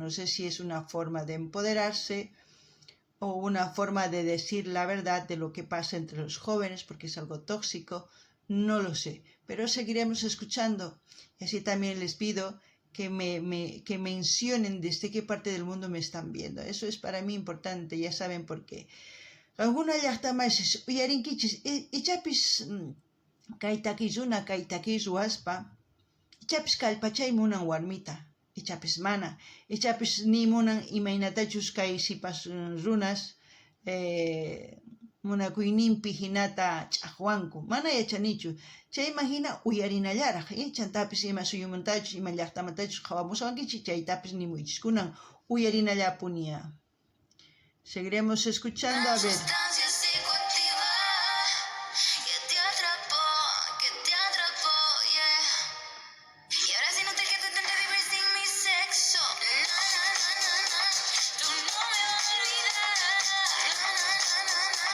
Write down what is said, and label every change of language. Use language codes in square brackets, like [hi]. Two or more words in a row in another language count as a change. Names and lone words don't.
[es] No sé si es una forma de empoderarse o una forma de decir la verdad de lo que pasa entre los jóvenes, porque es algo tóxico. No lo sé, pero seguiremos escuchando. Y así también les pido que que mencionen desde qué parte del mundo me están viendo. Eso es para mí importante, ya saben por qué. [qu] Alguna llaqtamashis uyarinkichis ichapis kay takisuna kay takis ruwaspa ichapis kallpachay munan warmita ichapis mana ichapis ni munan imaynatachus kay sipas runas munakuyninpi hinata ch'aqwanku mana yachanichu chayman hina uyarinallaraq chantapis ima suyumuntachus ima llaqtamatachus qawamusqankichis chaytapis nimuychis kunan uyarinallapunia. [es] Seguiremos escuchando, a ver. Sustancia psicoactiva que te atrapó, yeah. Y ahora si no te quedas tanta vibra sin mi sexo, na, na, na, na, na. Tú no me vas a olvidar, na, na, na, na, na.